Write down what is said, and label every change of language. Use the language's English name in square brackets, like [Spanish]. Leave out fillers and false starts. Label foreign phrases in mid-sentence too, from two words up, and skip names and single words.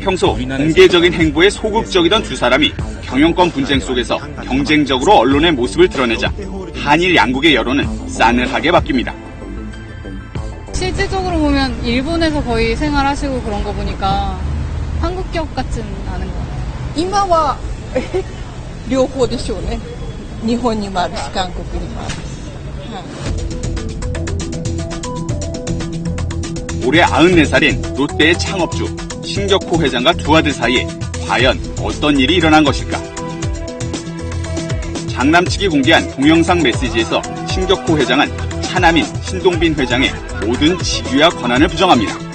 [Korean] 평소 공개적인 행보에 소극적이던 두 사람이 경영권 분쟁 속에서 경쟁적으로 언론의 모습을 드러내자 한일 양국의 여론은 싸늘하게 바뀝니다. 실질적으로 보면 일본에서 거의 생활하시고 그런 거 보니까 한국 기업 같진 않은 것 같아요. [Japanese] 今は両方でしょうね。日本にもあるし韓国にもあるし。 [Korean] 올해 94살인 롯데의 창업주 신격호 회장과 두 아들 사이에 과연 어떤 일이 일어난 것일까? 장남 측이 공개한 동영상 메시지에서 신격호 회장은 차남인 신동빈 회장의 모든 직위와 권한을 부정합니다.